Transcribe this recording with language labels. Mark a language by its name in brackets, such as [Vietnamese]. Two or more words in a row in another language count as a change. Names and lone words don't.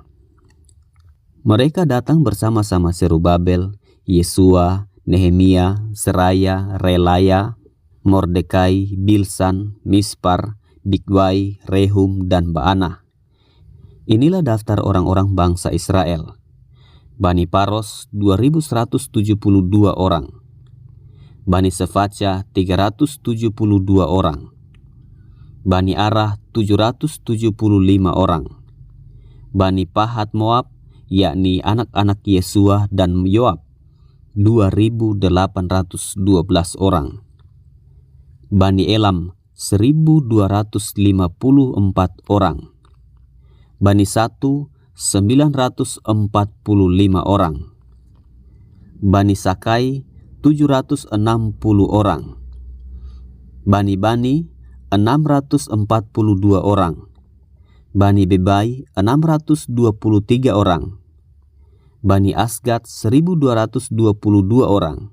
[Indonesian] Mereka datang bersama-sama Zerubabel, Yesua, Nehemia, Seraya, Relaya, Mordekai, Bilsan, Mispar, Bigwai, Rehum, dan Baana. Inilah daftar orang-orang bangsa Israel. Bani Paros 2172 orang. Bani Sefaca 372 orang. Bani Arah 775 orang. Bani Pahat Moab, yakni anak-anak Yesua dan Yoab, 2812 orang. Bani Elam 1254 orang. Bani Satu 945 orang. Bani Sakai 760 orang. Bani 642 orang. Bani Bebai 623 orang. Bani Asgad 1222 orang.